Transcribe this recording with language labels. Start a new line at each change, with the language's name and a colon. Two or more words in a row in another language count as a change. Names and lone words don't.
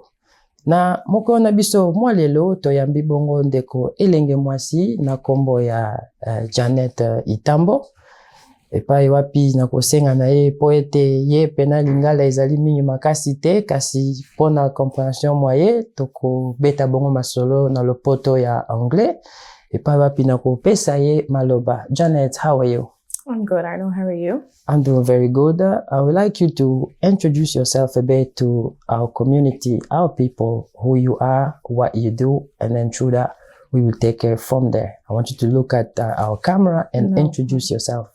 Lingala: Na moko na biso mwalelo toyambi bongo ndeko elenge mwasi na kombo ya Janet Itambo. Epai wapi na kosenga na ye poete ye pena lingala ezali mingi makasi te kasi pona compréhension moye toko beta bongo masolo na lopoto ya anglais. Epai wapi na kopesa ye maloba.
English: Janet, how are you? I'm good, Arnaud. How are you? I'm doing very good. I would like you to introduce yourself a bit to our community, our people, who you are, what you do, and then through that we will take care from there. I want you to look at our camera and introduce yourself.